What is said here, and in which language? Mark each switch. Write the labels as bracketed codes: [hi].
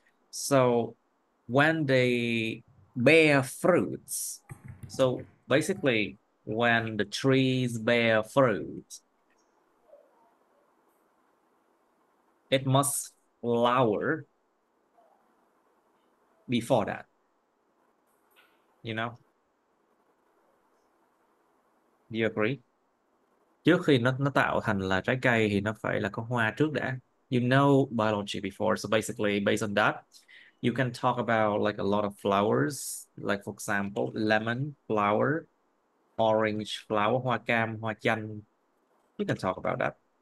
[en] So when they bear fruits, so basically when the trees bear fruit, it must flower before that, you know? Do you agree? [vi] Trước khi nó tạo thành là trái cây thì nó phải là có hoa trước đã. [en] You know biology before, so basically based on that, you can talk about like a lot of flowers, like for example, lemon flower, orange flower, [vi] hoa cam, hoa chanh. [en] You can talk about that.